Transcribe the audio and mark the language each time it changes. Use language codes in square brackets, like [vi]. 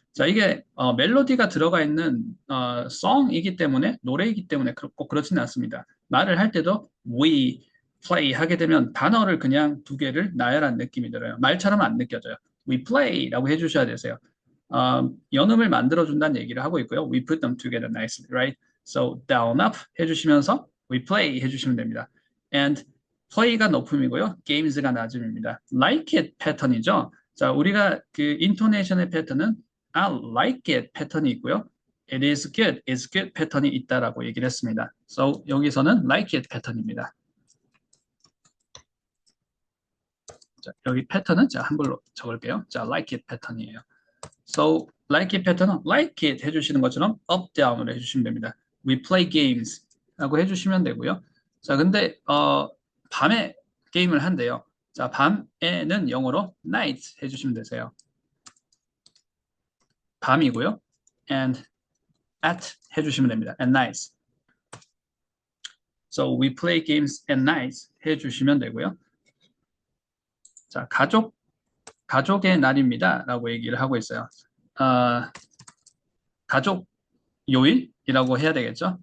[ko] 자, 이게 멜로디가 들어가 있는 song이기 때문에 노래이기 때문에 꼭 그렇지는 않습니다. 말을 할 때도 we play 하게 되면 단어를 그냥 두 개를 나열한 느낌이 들어요. 말처럼 안 느껴져요. [en] We play [ko] 라고 해주셔야 되세요. 연음을 만들어준다는 얘기를 하고 있고요. [en] We put them together nicely, right? So down, up [ko] 해주시면서 [en] we play [ko] 해주시면 됩니다. And play가 높음이고요. games가 낮음입니다. like it 패턴이죠. 자, 우리가 그 intonation의 패턴은 I like it 패턴이 있고요. [en] It is good, it's good [ko] 패턴이 있다라고 얘기를 했습니다. [en] So 여기서는 like it 패턴입니다. [ko] 자, 여기 패턴은 제가 한글로 적을게요. 자, like it 패턴이에요. So, like it 패턴은 like it 해주시는 것처럼 up, down으로 해주시면 됩니다. [en] We play games [ko] 라고 해주시면 되고요. 자, 근데 밤에 게임을 한대요. 자, 밤에는 영어로 night 해주시면 되세요. 밤이고요. And at 해주시면 됩니다. [en] At night. So, we play games at night [ko] 해주시면 되고요. 자, 가족의 날입니다. 라고 얘기를 하고 있어요. 가족 요일이라고 해야 되겠죠?